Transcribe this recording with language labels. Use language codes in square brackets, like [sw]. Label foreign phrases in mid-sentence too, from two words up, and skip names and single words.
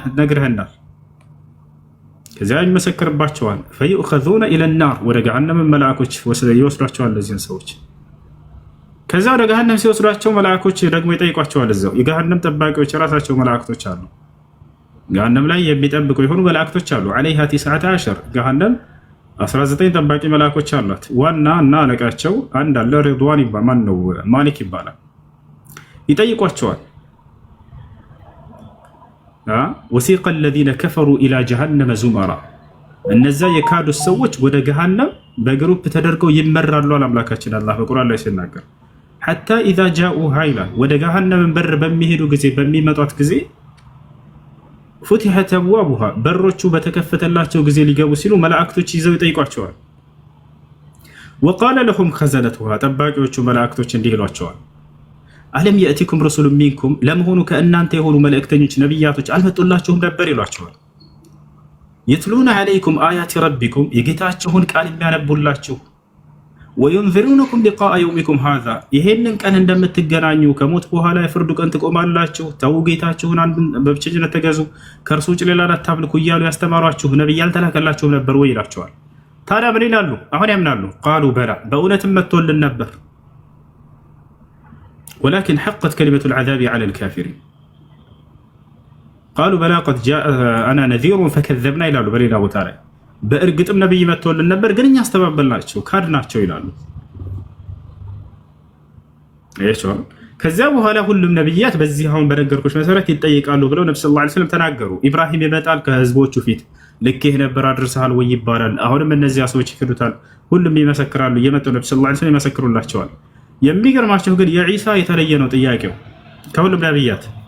[am] ነግረህናል። ከዚያ ይመሰክርባቸዋል። [ar] فيؤخذون إلى النار [am] ወደ ገሃነም መላእኮች ይወስዷቸዋል እነዚህን ሰዎች። ከዛ ወደ ገሃነም ሲወስዷቸው መላእኮች ደግሞ ይጠይቋቸዋል። እዛው የገሃነም ጠባቂዎች የራሳቸው መላእክቶች አሉ። ገሃነም ላይ የሚጠብቁ የሆኑ መላእክቶች አሉ። ዐለይሃ 19 ገሃነም 19 ጠባቂ መላእኮች አሏት። ዋና እና አለቃቸው አንድ አለ፣ ሪድዋን ማን ነው ማሊክ ይባላል። ይጠይቋቸዋል። [ar] وسيق الذين كفروا الى جهنم زمرا [am] እነዛ የካዱ ሰዎች ወደ ገሃነም በግሩፕ ተደርገው ይመራሉ አምላካችን አላህ በቁርአን ላይ ሲናገር [ar] حتى اذا جاءوها [am] ይላል ወደ ገሃነም በር በሚሄዱ ጊዜ በሚመጣት ጊዜ [ar] فتحت ابوابها [am] በሮቹ በተከፈተላቸው ጊዜ ሊገቡ ሲሉ መላእክቶች ይዘው ይጠይቋቸዋል። [ar] وقال لهم خزنتها [am] ጠባቂዎቹ መላእክቶች እንዲህ ይሏቸዋል፣ [ar] ألم يأتكم رسل منكم [am] ለመሆኑ ከእናንተ የሆኑ መልእክተኞች ነቢያቶች አልመጡላችሁም ነበር ይሏቸዋል። [ar] يتلون عليكم آيات ربكم [am] የጌታችሁን ቃል የሚያነቡላችሁ፣ [ar] وينذرونكم لقاء يومكم هذا [am] ይሄንን ቀን እንደምትገናኙ ከሞት በኋላ የፍርዱ ቀን ትቆማላችሁ፣ ተው ጌታችሁን አንዱን በብቸኝነት ተገዙ፣ ከእርሱ ውጭ ሌላን አታምልኩ እያሉ ያስተማሯችሁ ነቢይ አልተላከላችሁም ነበር ወይ ይላቸዋል። ታዲያ ምን ይላሉ? አሁን ያምናሉ። [ar] قالوا بلى [am] በእውነትም መጥቶልን ነበር፣ [ar] ولكن حقت كلمة العذاب على الكافرين قالوا بلى قد جاءنا نذير فكذبنا [am] ይላሉ። በሌላ ቦታ ላይ በእርግጥም ነብይ መጥቶልን ነበር ግን እኛ አስተባበልናቸው ካድናቸው ይላሉ። እሺ ከዚያ በኋላ ሁሉም ነብያት በዚህ አሁን በነገርኩሽ መሰረት ይጠይቃሉ ብለው ነብዩ [ar] صلى الله عليه وسلم [am] ተናገሩ። ኢብራሂም ይመጣል ከህዝቦቹ ፊት ልክ ይሄ ነበር አድርሰሃል ወይ ይባላል። አሁንም እነዚያ ሰዎች ይክዱታል። ሁሉም ይመሰክራሉ። እየመጡ ነብዩ [ar] صلى الله عليه وسلم [am] ይመሰክሩላቸዋል። የሚገርማቸው ግን የዒሳ የተለየ ነው ጥያቄው ከሁሉም ነብያት።